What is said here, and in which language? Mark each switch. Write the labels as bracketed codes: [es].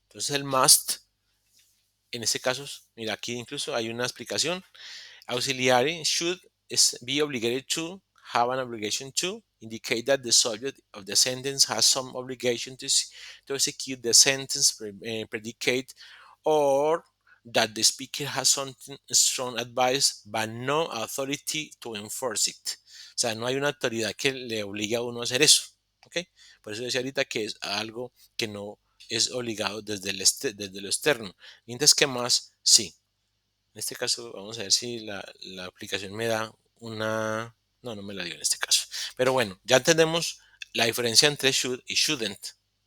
[es] Entonces el must, en este caso, mira, aquí incluso hay una explicación. [en] Auxiliary should be obligated to, have an obligation to, indicate that the subject of the sentence has some obligation to execute the sentence predicate, or that the speaker has something strong advice but no authority to enforce it. [es] O sea, no hay una autoridad que le obligue a uno a hacer eso. ¿Okay? Por eso decía ahorita que es algo que no es obligado desde lo externo. Mientras que más, sí. En este caso, vamos a ver si la aplicación me da una... No, no me la dio en este caso. Pero bueno, ya entendemos la diferencia entre should y shouldn't.